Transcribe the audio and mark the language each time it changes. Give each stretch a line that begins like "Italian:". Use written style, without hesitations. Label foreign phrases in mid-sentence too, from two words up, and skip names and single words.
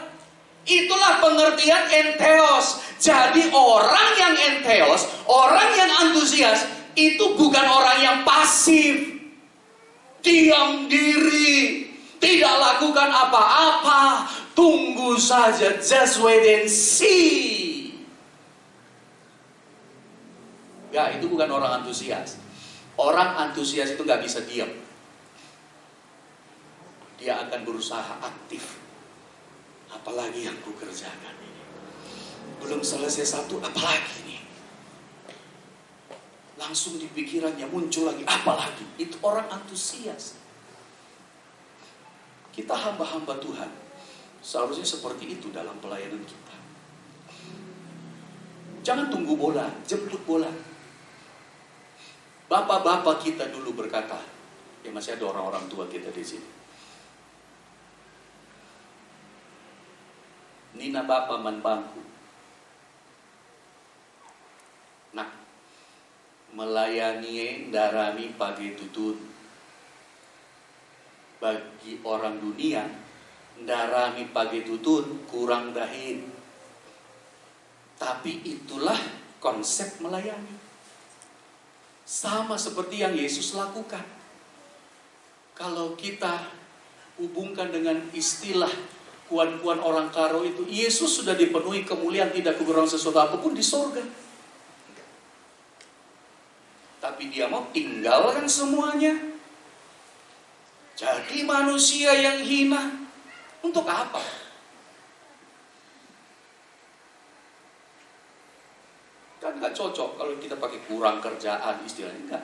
Indonesian: Itulah pengertian entheos. Jadi orang yang entheos, orang yang antusias, itu bukan orang yang pasif, diam diri, tidak lakukan apa-apa, tunggu saja,
English: just wait and see.
Indonesian: Ya, itu bukan orang antusias. Orang antusias itu gak bisa diam. Dia akan berusaha aktif. Apalagi yang ku kerjakan ini. Belum selesai satu, apalagi nih. Langsung di pikirannya muncul lagi, apalagi. Itu orang antusias. Kita hamba-hamba Tuhan. Seharusnya seperti itu dalam pelayanan kita. Jangan tunggu bola, jemput bola. Bapak-bapak kita dulu berkata, ya masih ada orang-orang tua kita di sini.
Batak Karo: Nina bapa man bangku. Nah, melayani darami pagi tutun.
Indonesian: Bagi orang dunia,
Batak Karo: darami pagi tutun kurang dahin.
Indonesian: Tapi itulah konsep melayani. Sama seperti yang Yesus lakukan. Kalau kita hubungkan dengan istilah kuan-kuan orang karo itu, Yesus sudah dipenuhi kemuliaan, tidak kekurangan sesuatu apapun di sorga. Tapi dia mau tinggalkan semuanya. Jadi manusia yang hina. Untuk apa? Kan gak cocok kalau kita pakai kurang kerjaan istilahnya, enggak.